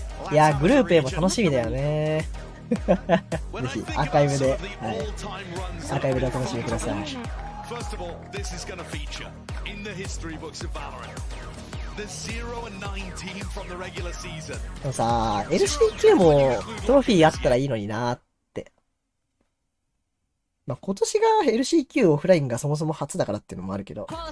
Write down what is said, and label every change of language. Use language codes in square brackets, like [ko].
[ja] いや、グループ A も楽しみだよね。ぜひ、アーカイブで、はい。アーカイブでお楽しみください。 [en] First of all, this is going to feature in the history books of VALORANT. The 0-9 team from the regular season. [ja] でもさ、LCQ もトロフィーあったらいいのになーって。まあ、今年が LCQ オフラインがそもそも初だからっていうのもあるけど。